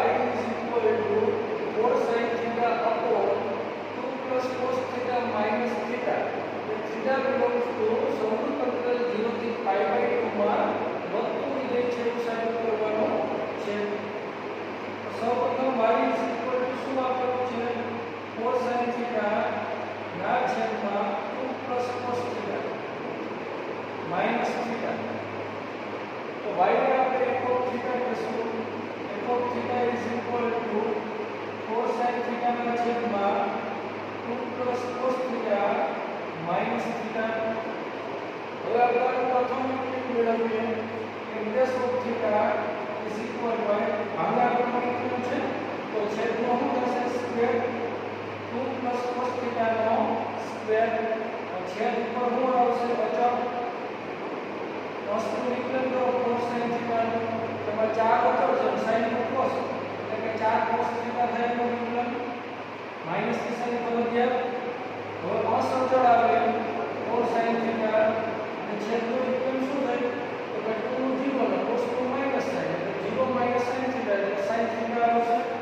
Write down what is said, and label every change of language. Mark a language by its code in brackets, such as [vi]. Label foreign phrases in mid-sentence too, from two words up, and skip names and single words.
[en] = 4 sin theta upon 2 plus cos theta minus theta, theta belongs to [gu] સમરૂપ અંતરાલ 0 થી π/2 માં વધતું વિધેય છે એવું સાબિત કરવાનું છે। સૌપ્રથમ y = શું આપેલું છે [en] 4 sin theta [gu] ના છેદમાં [en] 2 plus cos theta minus theta, [gu] તો y ને આપણે [en] f of theta [gu] કહીશું, [en] f of theta is equal to 4 sin theta [gu] ના છેદમાં [en] 2 plus cos theta minus theta। [gu] હવે આપણે પ્રથમ યુનિટ મેળવીએ [en] f of theta is equal to [gu] આને આપણે કીધું છે તો છેદનો શું થશે સ્ક્વેર [en] 2 plus cos theta [gu] નો સ્ક્વેર, છેદ ઉપર શું આવશે અચળ, વસ્તુ વિકલન કરો [en] 4 sin theta [gu] તેમાં 4 અચળ છે [en] sin cos [gu] એટલે કે [en] 4 cos theta [gu] થાય એનું વિકલન માઈનસ ની સાઈન ફરજિયાત, હવે અસંચળ આવે [en] 4 sin theta [gu] અને છેદનું વિકલન શું થાય તો કે 2 નું 0 અને cos નું માઈનસ થાય એટલે [en] 0 minus sin theta [gu] એટલે [en] sin theta [gu] આવશે